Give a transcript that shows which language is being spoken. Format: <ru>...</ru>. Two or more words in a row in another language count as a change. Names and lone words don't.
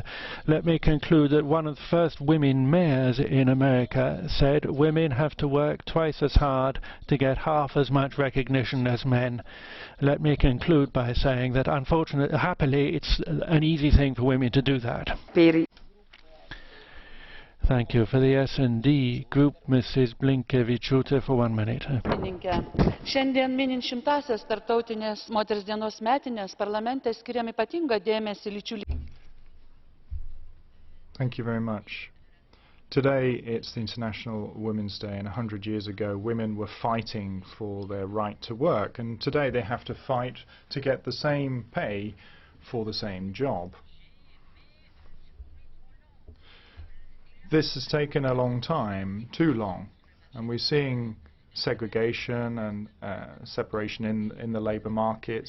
<en>Let me conclude that one of the first women mayors in America said women have to work twice as hard to get half as much recognition as men. Let me conclude by saying that unfortunately, happily, it's an easy thing for women to do that. Thank you. For the S&D group, Mrs. Blinkevičiūtė for 1 minute.</en> <lt>Šiandien minint 100-asias tarptautinės moters dienos metinės, parlamente skiriam ypatingą dėmesį lyčių lygybei.</lt> <en>Thank you very much. Today it's the International Women's Day, and 100 years ago women were fighting for their right to work, and today they have to fight to get the same pay for the same job. This has taken a long time, too long, and we're seeing segregation and separation in the labour markets.</en>